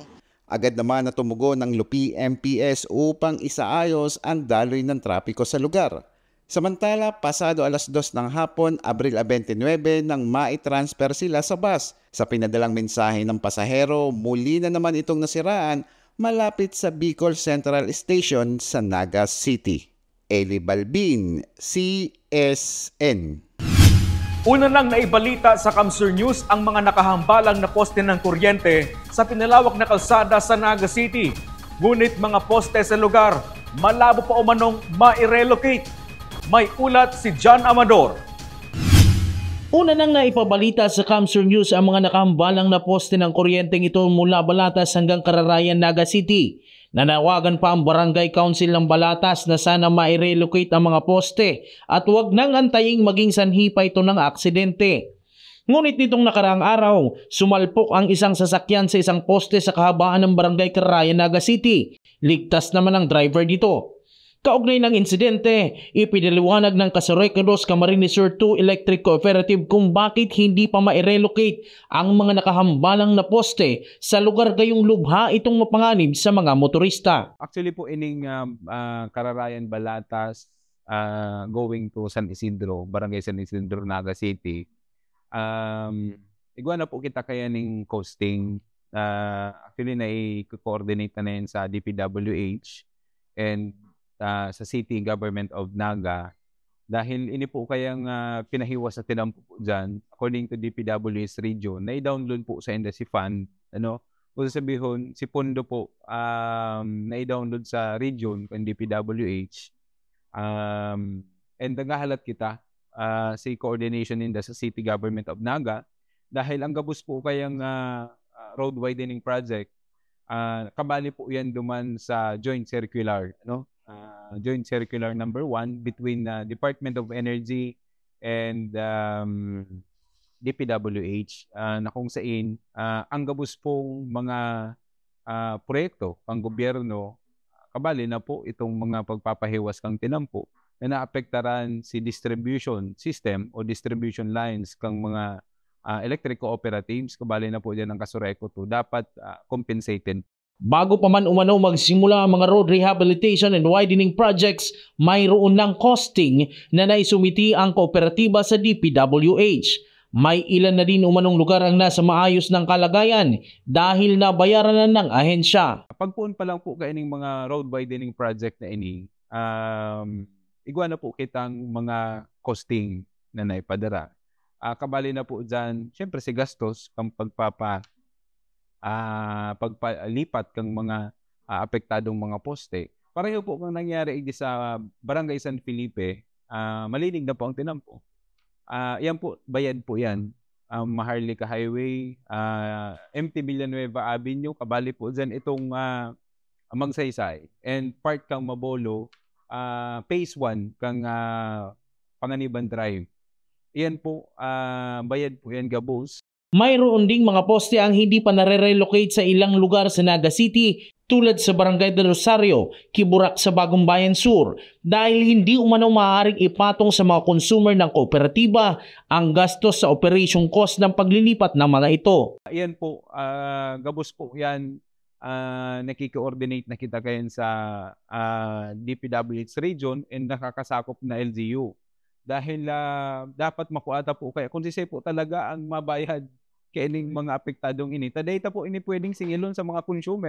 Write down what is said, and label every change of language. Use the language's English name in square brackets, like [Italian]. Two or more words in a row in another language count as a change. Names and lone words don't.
[Filipino] Agad naman na tumugon ng Lupi MPS upang isaayos ang daloy ng trapiko sa lugar. Samantala, pasado alas 2 ng hapon, Abril 29, nang mai-transfer sila sa bus. Sa pinadalang mensahe ng pasahero, muli na naman itong nasiraan malapit sa Bicol Central Station sa Naga City. Eli Balbin, CSN. Una nang naibalita sa Kamsur News ang mga nakahambalang na poste ng kuryente sa pinalawak na kalsada sa Naga City. Ngunit mga poste sa lugar, malabo pa umanong ma-relocate. May ulat si John Amador. Una nang naipabalita sa Kamsur News ang mga nakahambalang na poste ng kuryenteng ito mula Balatas hanggang Kararayan, Naga City. Nanawagan pa ang Barangay Council ng Balatas na sana ma-relocate ang mga poste at huwag nang antaying maging sanhi pa ito ng aksidente. Ngunit nitong nakaraang araw, sumalpok ang isang sasakyan sa isang poste sa kahabaan ng Barangay Kararayan, Naga City. Ligtas naman ang driver dito. Kaugnay ng insidente, ipinaliwanag ng Casarecados Camarines Sur 2 Electric Cooperative kung bakit hindi pa ma-relocate ang mga nakahambalang na poste sa lugar gayong lubha itong mapanganib sa mga motorista. [Bikol] Actually po ining Kararayan Balatas [English] going to [Bikol] San Isidro, Barangay San Isidro, Naga City. Igwa na po kita kaya ning coasting. Actually na-coordinate na yan sa DPWH and sa City Government of Naga Dahil ini po kayang pinahiwas sa tinampo po dyan, according to DPWH region, na-download po sa Industry Fund, ano, kung sabihin, si Pondo po na-download sa region, kung DPWH, and nagahalat kita sa coordination in the sa City Government of Naga, dahil ang gabos po kayang [English] road widening project, [Bikol] kabali po yan duman sa [English] joint circular, [Bikol] no? [English] Joint circular number 1 between Department of Energy and DPWH [Bikol] na kung saan ang gabos pong mga proyekto pang gobyerno, kabali na po itong mga pagpapahiwas kang tinampo na naapektaran si [English] distribution system [Bikol] o [English] distribution lines [Bikol] kang mga [English] electric cooperatives, [Bikol] kabali na po dyan ang Kasureco 2, [English] dapat compensated. [Filipino] Bago pa man umano magsimula ang mga [English] road rehabilitation and widening projects, [Filipino] mayroon ng costing na naisumiti ang kooperatiba sa DPWH. May ilan na din umanong lugar ang nasa maayos ng kalagayan dahil nabayaran na ng ahensya. [Bikol] Pagpuon pa lang po kaining mga [English] road widening project [Bikol] na ini, igwa na po kitang mga costing na naipadara. Kabali na po dyan, syempre si gastos kang pagpalipat kang mga apektadong mga poste. Pareho po kang nangyari sa Barangay San Felipe, malinig na po ang tinampo. Yan po, bayad po yan. Maharlika Highway, MT Villanueva Avenue, kabali po dyan itong Magsaysay. And part kang Mabolo, Phase 1 kang Panganiban Drive. Yan po, bayad po yan gabos. [Filipino] Mayroon ding mga poste ang hindi pa nare-relocate sa ilang lugar sa Naga City tulad sa Barangay del Rosario, Kiburak sa Bagong Bayan Sur dahil hindi umano maaaring ipatong sa mga consumer ng kooperatiba ang gastos sa [English] operation cost [Filipino] ng paglilipat ng mga ito. [Bikol] Yan po, gabos po yan, nakikoordinate na kita kayan sa DPWH region and nakakasakop na LGU. Dahil dapat makuata po kaya kung sisay po talaga ang mabayad kaining mga apektadong ini. Tadayta po ini pwedeng singilon sa mga consumer.